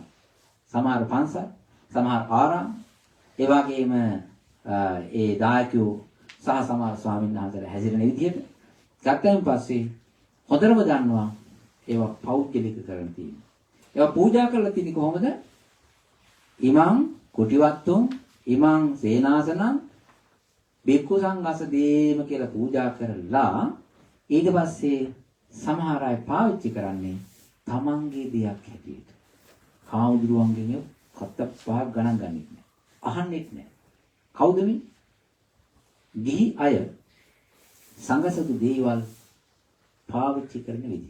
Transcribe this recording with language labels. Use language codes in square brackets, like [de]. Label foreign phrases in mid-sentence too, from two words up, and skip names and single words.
[si] සමහර පන්සල්, සමහර ආරාම, ඒ වගේම ඒ දායකයෝ සහ සමහර ස්වාමීන් වහන්සේලා හැසිරෙන විදිහට ගත්තයින් පස්සේ හොඳටම දන්නවා ඒවා පෞද්ගලික කරන් තියෙනවා. ඒවා පූජා කරලා තියෙන්නේ කොහොමද? [pi] ඉමං කුටිවත්තුන් ඉමං සේනාසනං බික්ඛු සංඝස දේම [si] කියලා පූජා කරලා ඊට පස්සේ සමහර අය පාවිච්චි කරන්නේ තමන්ගේ දෙයක් හැටියට. කාමුදුරුවන්ගෙන් කත්ත පහක් ගණන් ගන්නෙත් නෑ. අහන්නෙත් නෑ. කවුද මේ? ගිහි අය සංඝසතු දේවල් පාවිච්චි කරන විදිහ.